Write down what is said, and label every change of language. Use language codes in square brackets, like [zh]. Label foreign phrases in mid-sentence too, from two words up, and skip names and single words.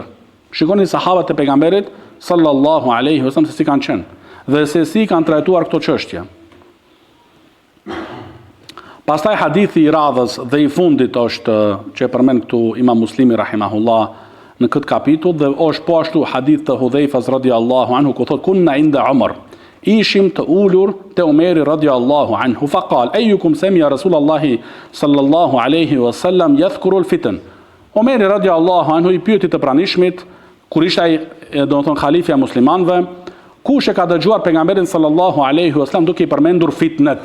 [sq] Shikoni sahabët e pejgamberit [ar] صلى الله عليه وسلم [sq] se si kanë qenë dhe se si kanë trajtuar këto çështje. Pastaj hadithi i radhës dhe i fundit është që e përmend këtu Imam Muslimi rahimahullah në këtë kapitull dhe është po ashtu hadith të Hudhaifas [ar] رضي الله عنه [sq] ku thot [ar] كنا عند عمر, [sq] ishim të ulur te Umeri [ar] رضي الله عنه فقال أيكم سمع رسول الله صلى الله عليه وسلم يذكر الفتن. [sq] Umeri [ar] رضي الله عنه [sq] i pyeti të pranishmit kur ishte ai domethënë khalifja e muslimanëve, kush e ka dëgjuar pejgamberin [ar] صلى الله عليه وسلم [sq] duke i përmendur fitnet.